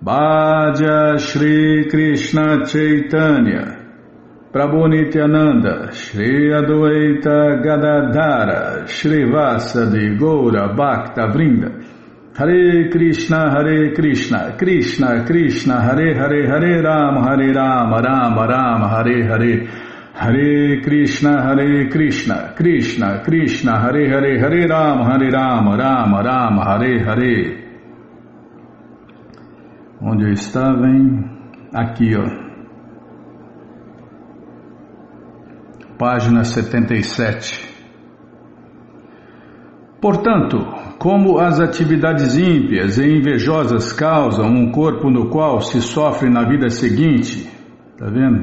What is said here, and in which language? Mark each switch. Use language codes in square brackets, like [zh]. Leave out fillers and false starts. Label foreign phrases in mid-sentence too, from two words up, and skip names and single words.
[sa] भज श्रीकृष्णचैतन्य प्रभु नित्यानन्द श्रीअद्वैत गदाधर श्रीवासादि गौरभक्तवृन्द हरे कृष्ण कृष्ण कृष्ण हरे हरे हरे राम राम राम हरे हरे हरे कृष्ण कृष्ण कृष्ण हरे हरे हरे राम राम राम हरे हरे. [pt] Onde eu estava, hein? Aqui, ó. Página 77. Portanto, como as atividades ímpias e invejosas causam um corpo no qual se sofre na vida seguinte, tá vendo?